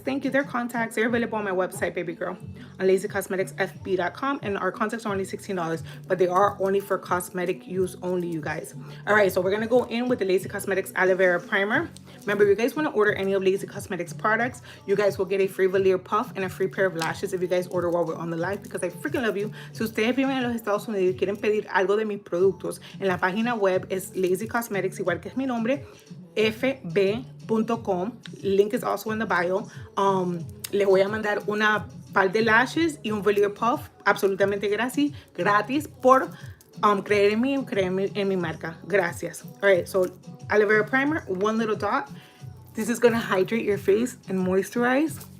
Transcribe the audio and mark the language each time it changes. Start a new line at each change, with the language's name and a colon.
English: Thank you. Their contacts, they're available on my website, baby girl, on lazycosmeticsfb.com, and our contacts are only $16, but they are only for cosmetic use only, you guys. All right, so we're gonna go in with the Lazy Cosmetics Aloe Vera Primer. Remember, if you guys want to order any of Lazy Cosmetics products, you guys will get a free veneer puff and a free pair of lashes if you guys order while we're on the live, because I freaking love you.
Spanish: Si ustedes viven en los Estados Unidos y quieren pedir algo de mis productos, en la página web es Lazy Cosmetics, igual que es mi nombre, fb.com.
English: Link is also in the bio.
Spanish: Les voy a mandar una par de lashes y un veneer puff absolutamente gratis por creer en mí, creer en mi marca. Gracias.
English: All right, so aloe vera primer, 1 little dot. This is gonna hydrate your face and moisturize.